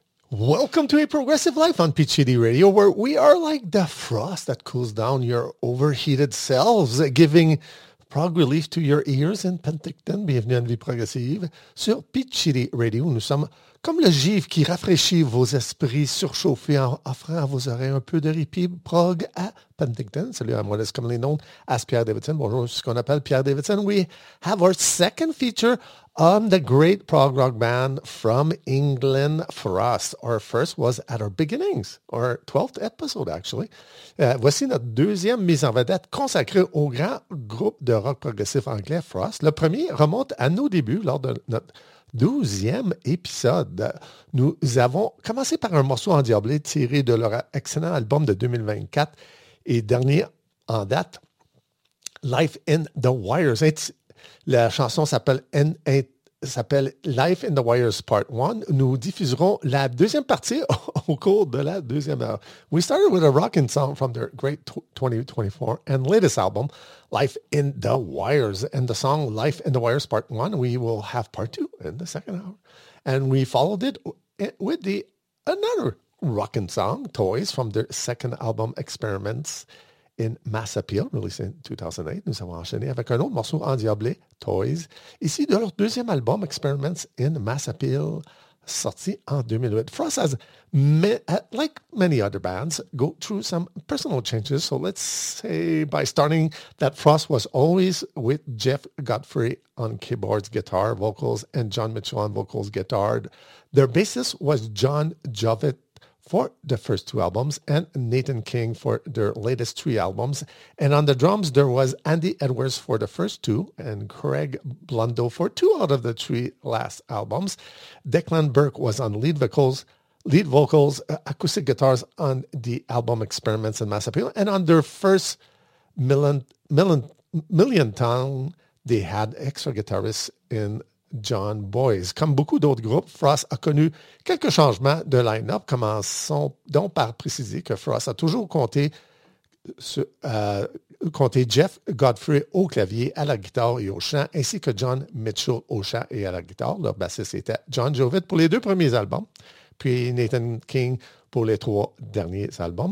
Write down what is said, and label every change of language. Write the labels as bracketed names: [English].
[English] Welcome to A Progressive Life on PCD Radio, where we are like the frost that cools down your overheated cells, giving prog relief to your ears and Penticton. [French] Bienvenue à une vie progressive sur PCD Radio. Nous sommes comme le givre qui rafraîchit vos esprits surchauffés en offrant à vos oreilles un peu de répit prog à Penticton. Salut à moi, c'est comme les noms, As Pierre Davidson. Bonjour, c'est ce qu'on appelle Pierre Davidson. [English] We have our second feature on the great prog rock band from England, Frost. Our first was at our beginnings, our 12th episode, actually. [French] Voici notre deuxième mise en vedette consacrée au grand groupe de rock progressif anglais, Frost. Le premier remonte à nos débuts lors de notre 12e épisode. Nous avons commencé par un morceau endiablé tiré de leur excellent album de 2024 et dernier en date, Life in the Wires. La chanson s'appelle Life in the Wires Part 1. Nous diffuserons la deuxième partie au cours de la deuxième heure. [English] We started with a rocking song from their great 2024 and latest album, Life in the Wires. And the song Life in the Wires Part 1, we will have Part 2 in the second hour. And we followed it with another rocking song, Toys, from their second album, Experiments in Mass Appeal, released in 2008. [French] Nous avons enchaîné avec un autre morceau endiablé, Toys, ici de leur deuxième album, Experiments in Mass Appeal, sorti en 2008. [English] Frost has, like many other bands, go through some personal changes. So let's say by starting that Frost was always with Jeff Godfrey on keyboards, guitar, vocals, and John Mitchell on vocals, guitar. Their bassist was John Jovett for the first two albums, and Nathan King for their latest three albums. And on the drums, there was Andy Edwards for the first two, and Craig Blundo for two out of the three last albums. Declan Burke was on lead vocals, acoustic guitars on the album Experiments and Mass Appeal. And on their first Million Tongue, they had extra guitarists in John Boyes. [French] Comme beaucoup d'autres groupes, Frost a connu quelques changements de line-up. Commençons donc par préciser que Frost a toujours compté Jeff Godfrey au clavier, à la guitare et au chant, ainsi que John Mitchell au chant et à la guitare. Leur bassiste était John Jovett pour les deux premiers albums, puis Nathan King pour les trois derniers albums.